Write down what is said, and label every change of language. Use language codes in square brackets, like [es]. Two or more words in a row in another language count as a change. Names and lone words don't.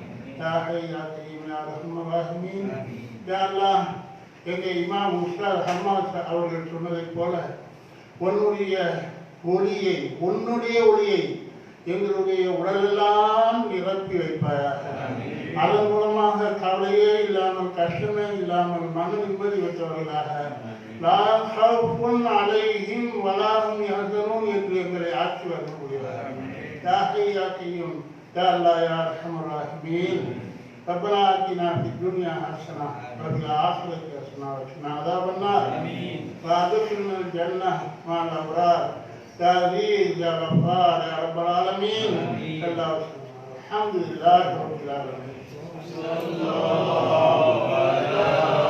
[ta] எங்க இமாம் உஸ்தாத் ஹம்மாத் அவர்கள் சொன்னதைப் போல உன்னுடைய ஒளியை எங்களுடைய உடலெல்லாம் நிரப்பி வைப்பாயாக அதன் மூலமாக கவலையே இல்லாமல் கஷ்டமே இல்லாமல் மன நிம்மதி பெற்றவர்களாக என்று எங்களை ஆட்சி வரக்கூடியவர்கள் [ar] ربنا آتنا في الدنيا حسنة وفي الآخرة حسنة وقنا عذاب النار وأدخلنا الجنة مع الأبرار يا عزيز يا غفار يا رب العالمين صلى الله عليه وسلم الحمد لله رب العالمين.